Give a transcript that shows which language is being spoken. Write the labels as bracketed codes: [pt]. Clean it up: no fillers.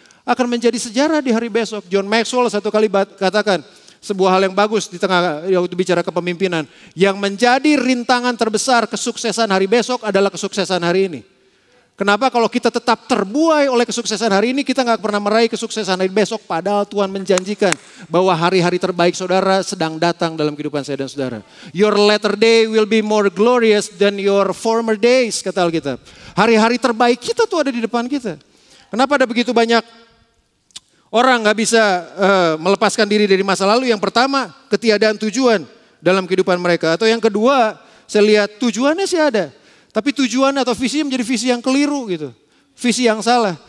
[id] akan menjadi sejarah di hari besok. John Maxwell satu kali katakan sebuah hal yang bagus di tengah waktu bicara kepemimpinan. Yang menjadi rintangan terbesar kesuksesan hari besok adalah kesuksesan hari ini. Kenapa? Kalau kita tetap terbuai oleh kesuksesan hari ini, kita gak pernah meraih kesuksesan hari besok. Padahal Tuhan menjanjikan bahwa hari-hari terbaik saudara sedang datang dalam kehidupan saya dan saudara. [en] Your latter day will be more glorious than your former days, [id] kata Alkitab. Hari-hari terbaik kita tuh ada di depan kita. Kenapa ada begitu banyak orang gak bisa melepaskan diri dari masa lalu? Yang pertama, ketiadaan tujuan dalam kehidupan mereka. Atau yang kedua, saya lihat tujuannya sih ada. Tapi tujuan atau visinya menjadi visi yang keliru gitu. Visi yang salah.